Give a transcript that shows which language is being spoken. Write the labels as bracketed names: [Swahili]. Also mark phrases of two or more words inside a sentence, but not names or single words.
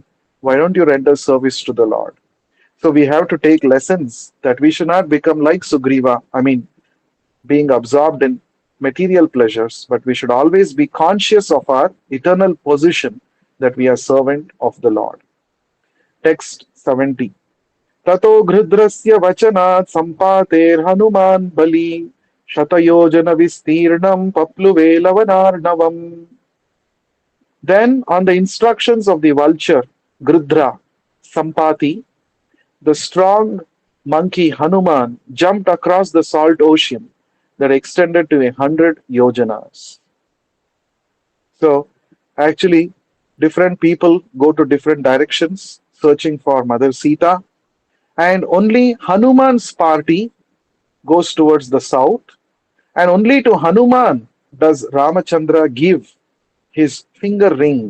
[English] Why don't you render service to the Lord? So we have to take lessons that we should not become like Sugriva, being absorbed in material pleasures, but we should always be conscious of our eternal position that we are servant of the Lord. Text 70. [Sanskrit] Tato ghrdrasya vachanat sampater hanuman bali shatayojana vistirnam papluve lavanarnavam. [English] Then, on the instructions of the vulture, Gridra, Sampati, the strong monkey Hanuman jumped across the salt ocean that extended to 100 yojanas. So, actually, different people go to different directions searching for Mother Sita, and only Hanuman's party goes towards the south, and only to Hanuman does Ramachandra give his finger ring.